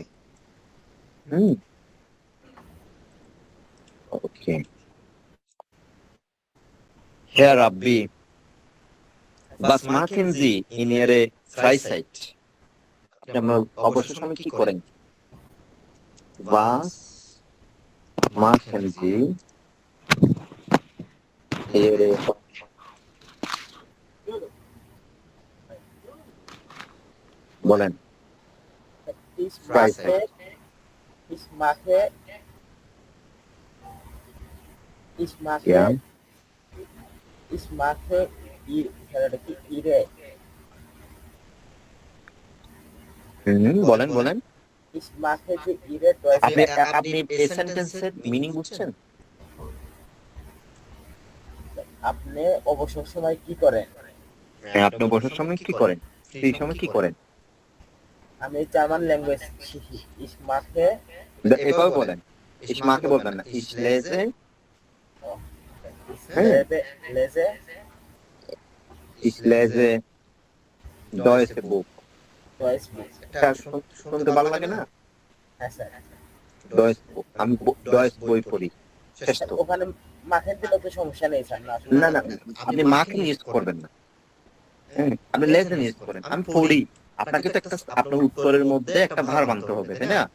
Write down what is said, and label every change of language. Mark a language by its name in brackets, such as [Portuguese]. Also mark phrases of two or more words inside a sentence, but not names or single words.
[Bangla] হুম, ওকে। [German] Herr Rabbi, was machen Sie in Ihrer Freizeit? [Bangla] আপনি আপনার অবসর সময় কি করেন? [German] Was machen Sie Ihre বলেন Ich mache, ich mache, ich mache, Ja. ich mache ihre, [Bangla] বলেন বলেন। [German] ich mache যে ihre Deutsch [Bangla] আপনি আপনি এই সেন্টেন্সের মিনিং বুঝছেন? আপনি অবসর সময় কি করেন? হ্যাঁ, আপনি অবসর সময় কি করেন? ফ্রি সময় কি করেন? আমি জার্মান ল্যাঙ্গুয়েজ শিখি। [German] ich mache, [Bangla] এভাবে বলেন, [German] ich mache [Bangla] বলবেন না, [German] ich lese, lese, ich lese Deutsche Buch। Deutsch Buch। [Bangla] এটা শুনতে ভালো লাগে না? হ্যাঁ স্যার। [German] Deutsche Buch, [Bangla] আমি ডয়েস বই পড়ি। শেষ তো। ওখানে মাখেন দিলে তো সমস্যা নেই স্যার। না না, আপনি মাকে ইউজ করবেন না, আপনি লেজেন ইউজ করেন। আমি পড়ি, আপনাকে তো একটা আপনার উত্তরের মধ্যে একটা ভার আনতে হবে, তাই না?